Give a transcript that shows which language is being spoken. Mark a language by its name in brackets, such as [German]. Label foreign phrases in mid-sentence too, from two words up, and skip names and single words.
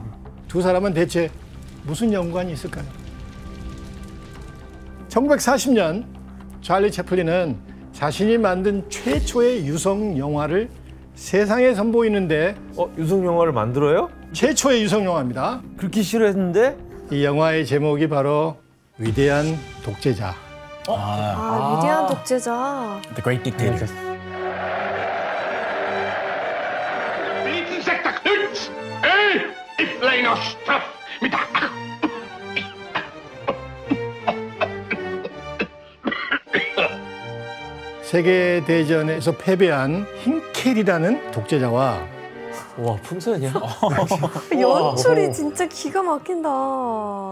[Korean] 두 사람은 대체 무슨 연관이 있을까요? 1940년 찰리 채플린은 자신이 만든 최초의 유성 영화를 세상에 선보이는데 유성 영화를 만들어요? 최초의 유성 영화입니다. 그렇게 싫어했는데? 이 영화의 제목이 바로 위대한 독재자. 위대한 독재자. [English] The Great Dictator. [German] Insekter Knut! Ich kleiner Stoff mit der... [Korean] 세계대전에서 패배한 힌켈이라는 독재자와 와 풍선이야? 연출이 진짜 기가 막힌다.